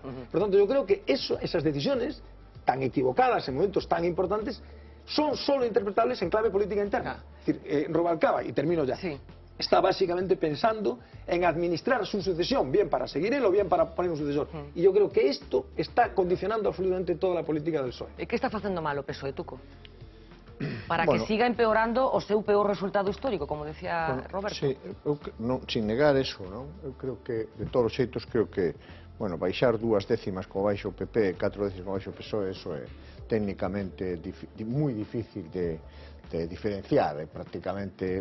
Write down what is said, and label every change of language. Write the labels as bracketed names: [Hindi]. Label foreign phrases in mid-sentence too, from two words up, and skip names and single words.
[Spanish] Por lo tanto, yo creo que esas decisiones tan equivocadas en momentos tan importantes son solo interpretables en clave política interna. Es decir, Rubalcaba, y termino ya, está básicamente pensando en administrar su sucesión, bien para seguir él o bien para poner un sucesor. Y yo creo que esto está condicionando absolutamente toda la política del PSOE. [Galician] E que está facendo mal o PSOE, Tuco? Para Bueno, que siga empeorando o seu peor resultado histórico, como decía Roberto. [Spanish] Sí, sin negar eso, non? [Galician] Eu creo que, de todos os xeitos, creo que, bueno, baixar 2 décimas como baixo o PP e 4 décimas como baixo o PSOE, eso é técnicamente moi difícil de diferenciar, prácticamente...